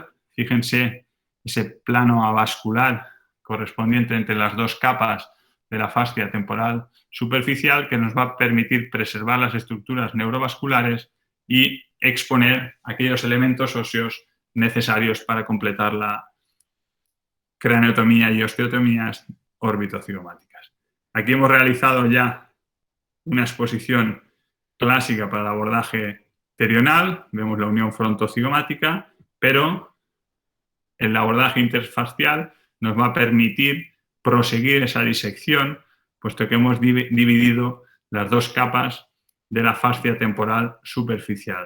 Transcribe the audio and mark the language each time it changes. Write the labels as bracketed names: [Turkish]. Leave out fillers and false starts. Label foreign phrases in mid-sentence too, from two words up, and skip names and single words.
[Spanish] Fíjense ese plano avascular correspondiente entre las 2 capas de la fascia temporal superficial que nos va a permitir preservar las estructuras neurovasculares y exponer aquellos elementos óseos necesarios para completar la craneotomía y osteotomías órbito-cigomáticas. Aquí hemos realizado ya una exposición clásica para el abordaje terional, vemos la unión frontocigomática, pero el abordaje interfascial nos va a permitir proseguir esa disección, puesto que hemos dividido las 2 capas de la fascia temporal superficial.